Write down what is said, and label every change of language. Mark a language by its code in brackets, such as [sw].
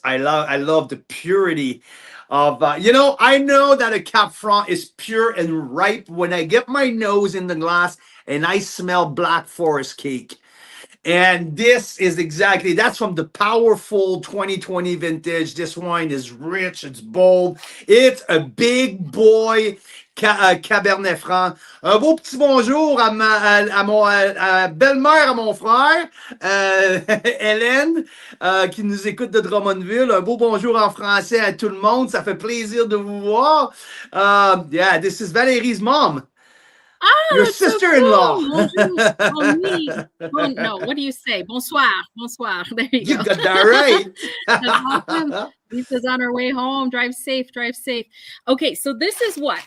[en] I love the purity of I know that a Cap Franc is pure and ripe when I get my nose in the glass and I smell Black Forest cake. And this is that's from the powerful 2020 vintage. This wine is rich, it's bold, it's a big boy Cabernet Franc. [fr] Un beau petit bonjour à ma belle-mère, à mon frère, Hélène, qui nous écoute de Drummondville. Un beau bonjour en français à tout le monde. Ça fait plaisir de vous voir. [en] Yeah, this is Valérie's mom. Your sister-in-law. So cool. No, what do you say? Bonsoir. There you go. You got that right. That's awesome. Lisa's on her way home. Drive safe. Okay, so this is what?